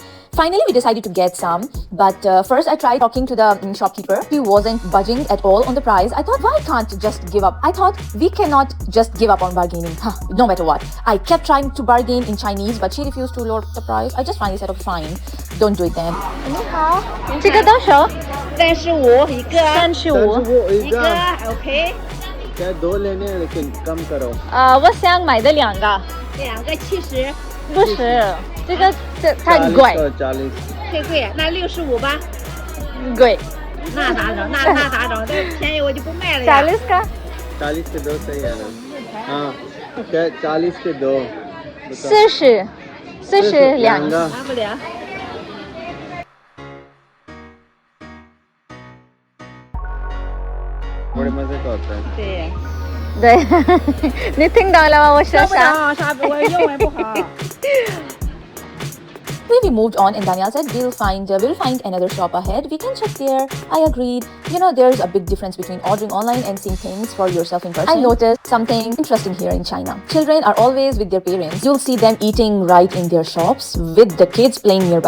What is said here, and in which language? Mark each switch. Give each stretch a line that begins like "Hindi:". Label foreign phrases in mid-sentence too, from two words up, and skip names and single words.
English: Finally, we decided to get some, but first I tried talking to the shopkeeper. He wasn't budging at all on the price. I thought, why can't just give up? I thought we cannot just give up on bargaining, no matter what. I kept trying to bargain in Chinese, but she refused to lower the price. I just finally said, okay, fine, don't do it then.
Chinese: 你好，这个多少 35一个，？35。一个 OK，
Hindi: क्या दो लेने हैं लेकिन कम करो
Chinese: 我想买的两个， 2个70，不是，这太贵， 40 太贵，那65吧。贵。那咋整？那咋整？这便宜我就不卖了呀。
Hindi: 40का 40 के दो सही है ना हाँ क्या 40 के दो
Chinese: 40 两个。拿不了。
Hindi: बड़े मजे का होता है
Chinese: 对，对，你听到了吗？我说受不啥？了，啥我英文不好。
English: When we moved on and Daniel said we'll find another shop ahead, we can check there. I agreed. You know, there's a big difference between ordering online and seeing things for yourself in person. I noticed something interesting here in China. Children are always with their parents. You'll see them eating right in their shops with the kids playing nearby.